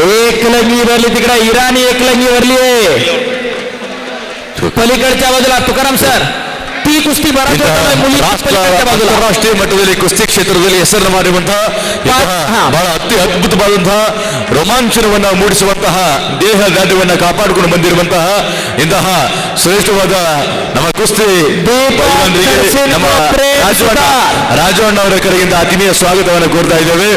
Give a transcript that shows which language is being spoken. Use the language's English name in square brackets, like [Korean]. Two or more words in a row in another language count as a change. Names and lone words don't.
[Marathi] एकलंगी भरली तिकडे इराणी एकलंगी भरली आहे पलीकडच्या बाजूला तुकाराम सर ती कुस्ती [Kannada] ರಾಷ್ಟ್ರೀಯ ಮಟ್ಟದಲ್ಲಿ ಕುಸ್ತಿ ಕ್ಷೇತ್ರದಲ್ಲಿ ಹೆಸರನ್ನು ಮಾಡಿರುವಂತಹ ಬಹಳ ಅದ್ಭುತವಾದಂತಹ ರೋಮಾಂಚನವನ್ನ ಮೂಡಿಸುವಂತಹ ದೇಹ ದಾಢ್ಯವನ್ನ ಕಾಪಾಡಿಕೊಂಡು ಬಂದಿರುವಂತಹ ಇಂತಹ ಶ್ರೇಷ್ಠವಾದ ನಮ್ಮ ಕುಸ್ತಿ ನಮ್ಮ ರಾಜವಣ್ಣ ಅವರ ಕಡೆಯಿಂದ ಆತ್ಮೀಯ ಸ್ವಾಗತವನ್ನು ಕೋರ್ತಾ ಇದ್ದೇವೆ.